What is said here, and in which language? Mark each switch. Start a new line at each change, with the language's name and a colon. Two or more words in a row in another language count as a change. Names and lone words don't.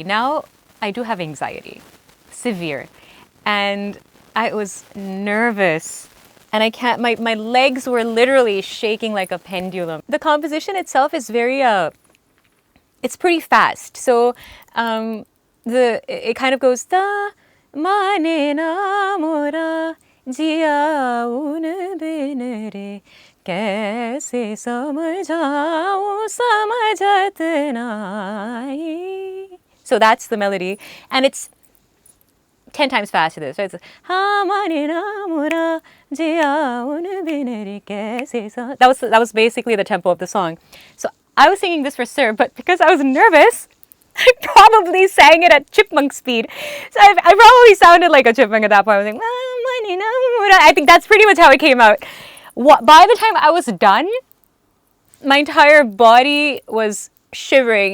English: Now, I do have anxiety, severe. And I was nervous. And I can't, my legs were literally shaking like a pendulum. The composition itself is very, it's pretty fast. So it kind of goes
Hindi: da माने ना मोरा जिया उन बिन रे कैसे समझाऊँ समझत नाहीं.
English: So that's the melody, and it's 10 times faster than this. So it's
Hindi: हा माने ना मोरा जिया उन बिन रे कैसे स.
English: That was basically the tempo of the song. So I was singing this for Sir, but because I was nervous, I probably sang it at chipmunk speed. So I probably sounded like a chipmunk at that point. I was like, I think that's pretty much how it came out. By the time I was done, my entire body was shivering.